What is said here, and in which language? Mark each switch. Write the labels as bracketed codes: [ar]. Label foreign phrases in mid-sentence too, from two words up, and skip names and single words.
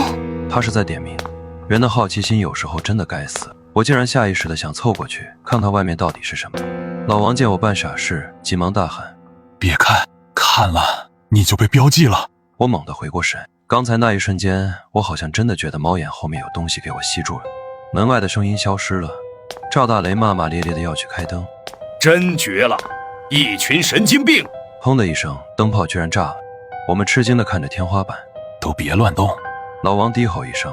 [zh] 他是在點名。人的好奇心有時候真的該死，我竟然下意識地想湊過去看看外面到底是什麼。老王見我辦傻事，急忙大喊： 別看，看了你就被標記了。我猛地回過神，剛才那一瞬間，我好像真的覺得貓眼後面有東西給我吸住了。門外的聲音消失了，趙大雷罵罵咧咧的要去開燈。真絕了，一群神經病！砰的一聲，燈泡居然炸了。我們吃驚地看着天花板。都別亂動！老王低吼一聲。